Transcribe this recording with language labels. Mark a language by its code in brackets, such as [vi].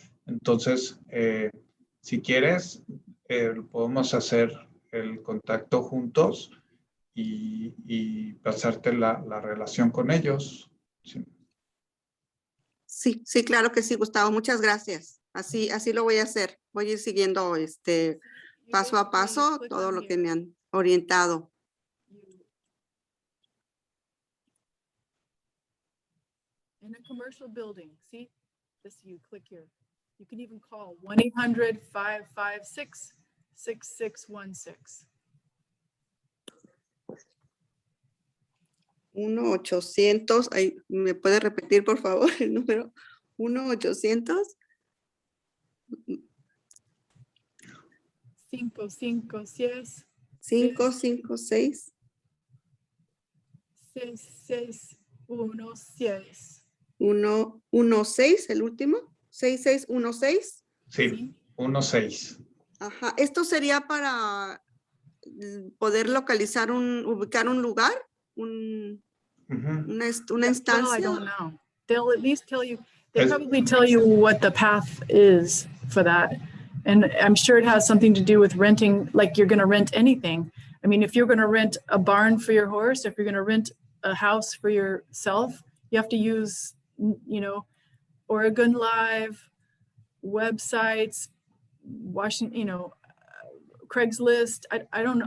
[es] Entonces, si quieres, podemos hacer el contacto juntos y pasarte la relación con ellos. Sí, sí, claro que sí, Gustavo. Muchas gracias. Así lo voy a hacer. Voy a ir siguiendo paso a paso todo lo que me han orientado. [en] In a commercial building, see this, you click here. You can even call 1-800-556-6616. [es] 1-800, ¿me puede repetir por favor el número? 1-800. 556 556 6616. 116, el último. 6616. Sí, 16. Ajá. Esto sería para poder ubicar un lugar, una instancia. [en] Well, I don't know. They'll at least tell you, probably tell you what the path is for that. And I'm sure it has something to do with renting, like you're going to rent anything. I mean, if you're going to rent a barn for your horse, if you're going to rent a house for yourself, you have to use, Oregon Live, websites, Washington, Craigslist. I don't know.